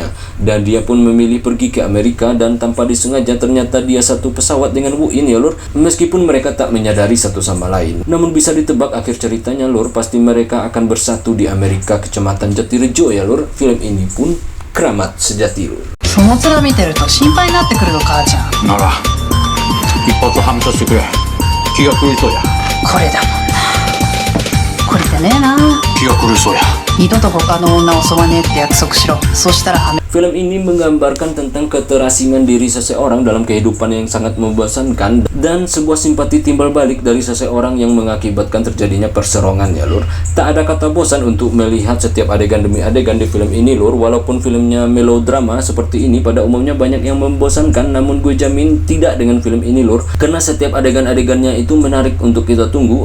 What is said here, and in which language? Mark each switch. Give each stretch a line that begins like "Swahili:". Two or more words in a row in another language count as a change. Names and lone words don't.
Indonesian: Dan dia pun memilih pergi ke Amerika, dan tanpa disengaja ternyata dia satu pesawat dengan Woo-in ya lur. Meskipun mereka tak menyadari satu sama lain. Namun bisa ditebak akhir ceritanya lur, pasti mereka akan bersatu di Amerika, Kecamatan Jatirejo ya lur. Film ini pun keramat sejati lur.
Japanese: その面見てると心配になってくるの母ちゃんなら一発ハムとしてくれ気が狂いそうやこれだもんな懲りてねえな気が狂いそうや二度と他の女を襲わねえって約束しろそしたらはめ
Indonesian: Film ini menggambarkan tentang keterasingan diri seseorang dalam kehidupan yang sangat membosankan, dan sebuah simpati timbal balik dari seseorang yang mengakibatkan terjadinya perserongan ya lur. Tak ada kata bosan untuk melihat setiap adegan demi adegan di film ini lur. Walaupun filmnya melodrama seperti ini pada umumnya banyak yang membosankan, namun gue jamin tidak dengan film ini lur, karena setiap adegan-adegannya itu menarik untuk kita tunggu.